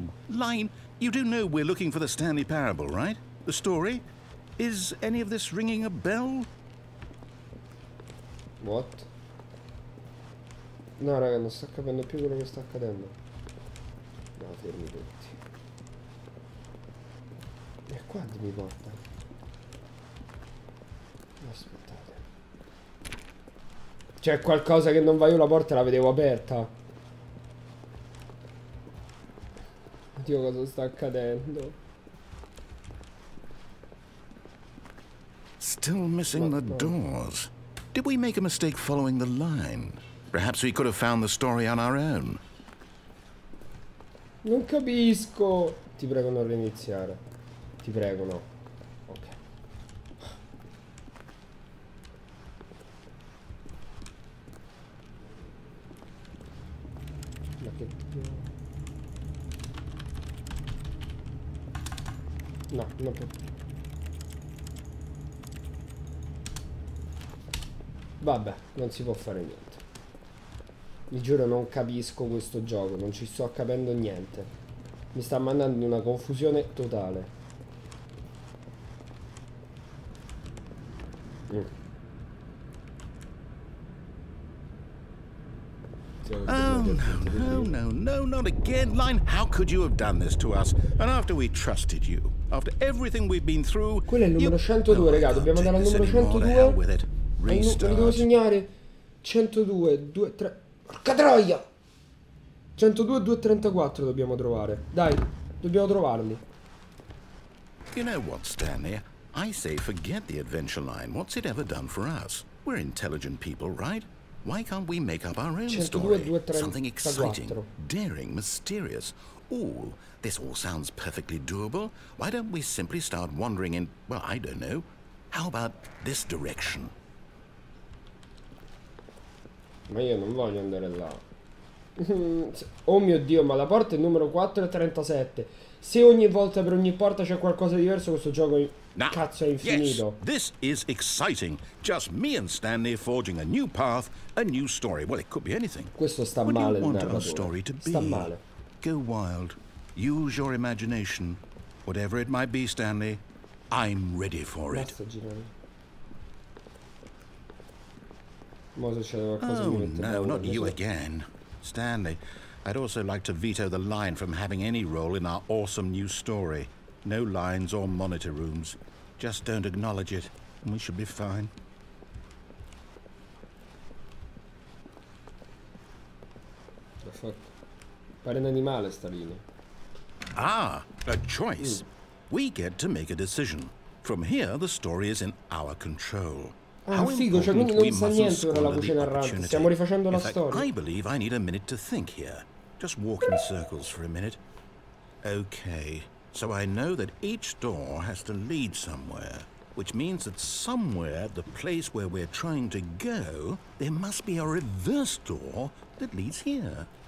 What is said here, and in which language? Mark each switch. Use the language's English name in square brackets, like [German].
[English] Line, you do know we're looking for the Stanley Parable, right? The story? Is any of this ringing a bell? What? [Italian] No, raga, non sto capendo più quello che sta accadendo. No, fermi tutti. E qua mi porta? Aspettate. C'è qualcosa che non va, io la porta la vedevo aperta. Dio, cosa sta accadendo? [English] Still missing the doors. Did we make a mistake following the line? Perhaps we could have found the story on our own. [Italian] Non capisco. Ti prego non reiniziare. Ti prego no. Ok. Ma che... No, non può. Vabbè, non si può fare niente. Vi giuro non capisco questo gioco, non ci sto capendo niente. Mi sta mandando in una confusione totale. [English] Oh, no, not again. Line, how could you have done this to us? And after we trusted you, after everything we've been through... [Italian] Quello è il numero 102, raga, dobbiamo andare al numero 102. Lo devo segnare. 102, 2, 3... Porca troia! 102, 234 dobbiamo trovare. Dai, dobbiamo trovarli. [English] You know what, Stanley? I say forget the adventure line. What's it ever done for us? We're intelligent people, right? Why can't we make up our own story? Something exciting, daring, mysterious. Ooh, this all sounds perfectly doable. Why don't we simply start wandering in, well, I don't know. How about this direction? [Italian] Ma io non voglio andare là. Oh mio Dio, ma la porta è il numero 437. Se ogni volta per ogni porta c'è qualcosa di diverso, questo gioco cazzo è infinito. [English] Yes, this is exciting. Just me and Stanley forging a new path, a new story. Well, it could be anything. [Italian] Questo sta male il narratore. Sta male. [English] Go wild. Use your imagination. Whatever it might be, Stanley, I'm ready for it. Oh, no, not you again. Stanley, I'd also like to veto the line from having any role in our awesome new story. No lines or monitor rooms. Just don't acknowledge it, and we should be fine. [Italian] Pare un animale sta linea. [English] Ah, a choice. We get to make a decision. From here, the story is in our control. [Italian] Ah, figo, cioè quindi non sa niente ora la voce narrante. Stiamo rifacendo la storia. [English] I believe I need a minute to think here. Just walk in circles for a minute. Okay, so I know that each door has to lead somewhere, which means that somewhere at the place where we're trying to go, there must be a reverse door that leads here.